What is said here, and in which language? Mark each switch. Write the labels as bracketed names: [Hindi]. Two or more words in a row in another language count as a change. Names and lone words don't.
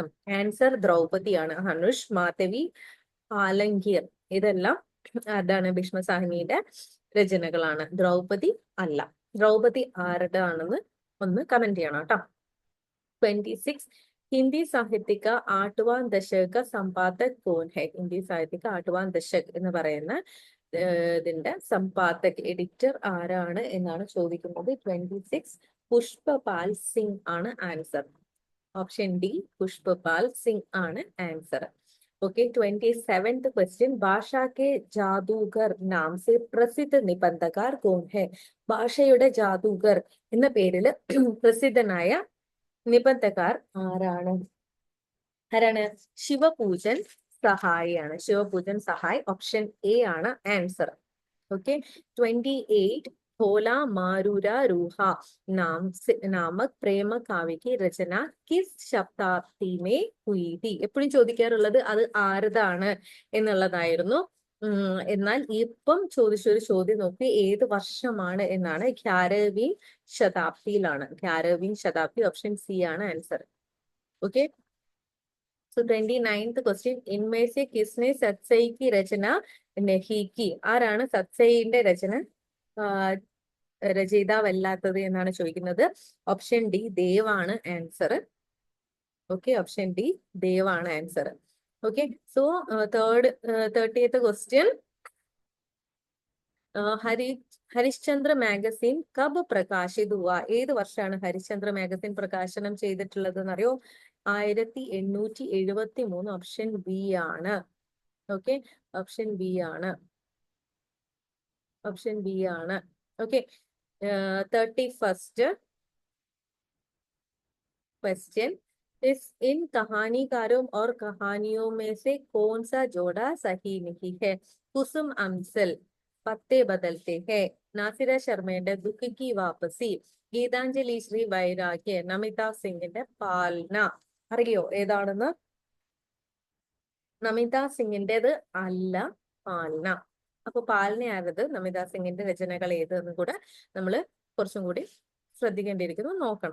[Malayalam] ആൻസർ ദ്രൗപദിയാണ്. ഹനുഷ്, മാധവി, ആലങ്കീർ ഇതെല്ലാം അതാണ് ഭീഷ്മസാഹനിയുടെ രചനകളാണ്. ദ്രൗപദി അല്ല. ദ്രൗപദി ആരുടെ ആണെന്ന് ഒന്ന് കമന്റ് ചെയ്യണം കേട്ടോ. [Hindi] 26 हिंदी साहित्य का 8वां दशक का संपादक कौन है? [Malayalam] ഹിന്ദി സാഹിത്യ का 8वां दशक എന്ന് പറയുന്ന ഇതിന്റെ സമ്പാദക് എഡിറ്റർ ആരാണ് എന്നാണ് ചോദിക്കുന്നത്. 26 പുഷ്പപാൽ സിംഗ് ആണ് ആൻസർ. ഓപ്ഷൻ ഡി പുഷ്പപാൽ സിംഗ് ആണ് ആൻസർ. [English] okay, 27th question. [Hindi] भाषा के जादूगर नाम से प्रसिद्ध निबंधकार कौन है. [Malayalam] ഭാഷയുടെ ജാദൂഗർ എന്ന പേരിൽ പ്രസിദ്ധനായ നിബന്ധകാർ ആരാണ്? ശിവപൂജൻ സഹായിയാണ്. ശിവപൂജൻ സഹായ്. ഓപ്ഷൻ എ ആണ് ആൻസർ. [Hindi] ओके, 28 भोला मारूरा रूहा नामक प्रेम काव्य की रचना किस शताब्दी में हुई थी. [Malayalam] എപ്പോഴും ചോദിക്കാറുള്ളത് അത് ആരതാണ് എന്നുള്ളതായിരുന്നു. എന്നാൽ ഇപ്പം ചോദിച്ചൊരു ചോദ്യം നോക്കി, ഏത് വർഷമാണ് എന്നാണ്. 11वीं ശതാബ്ദിയിലാണ്. 11वीं ശതാബ്ദി. ഓപ്ഷൻ സി ആണ് ആൻസർ. [English] okay, so 29th question. [Hindi] इनमें से किसने सतसई की रचना नहीं की. [Malayalam] ആരാണ് സത്സൈന്റെ രചയിതാവല്ലാത്തത് എന്നാണ് ചോദിക്കുന്നത്. ഓപ്ഷൻ ഡി ദേവാണ് ആൻസർ. ഓക്കെ, ഓപ്ഷൻ ഡി ദേവാണ് ആൻസർ. [English] okay, so 30th question. [Hindi] हरिश्चंद्र मैगज़ीन कब प्रकाशित हुआ. [Malayalam] ഏത് വർഷമാണ് ഹരിശ്ചന്ദ്ര മാഗസിൻ പ്രകാശനം ചെയ്തിട്ടുള്ളത് എന്നറിയോ? 1873. ഓപ്ഷൻ ബി ആണ്. ഓക്കെ, ഓപ്ഷൻ ബി ആണ്. ഓപ്ഷൻ ബി ആണ്. ഓക്കെ, [English] 31st question. [Hindi] इन कहानीकारों और कहानियों में से कौन सा जोड़ा सही नहीं है? कुसुम अमसल, पत्ते बदलते हैं, नासिरा शर्मയുടെ ദുഃഖ് की वापसी, [Malayalam] ഗീതാഞ്ജലി ശ്രീ വൈരാഗ്യ, നമിത സിംഗിന്റെ പാൽന. അറിയോ ഏതാണെന്ന്? നമിത സിംഗിന്റേത് അല്ല, പാൽന. അപ്പൊ പാൽന ആരത്? നമിത സിംഗിന്റെ രചനകൾ ഏത് എന്ന് കൂടെ നമ്മൾ കുറച്ചും കൂടി ശ്രദ്ധിക്കേണ്ടിയിരിക്കുന്നു, നോക്കണം.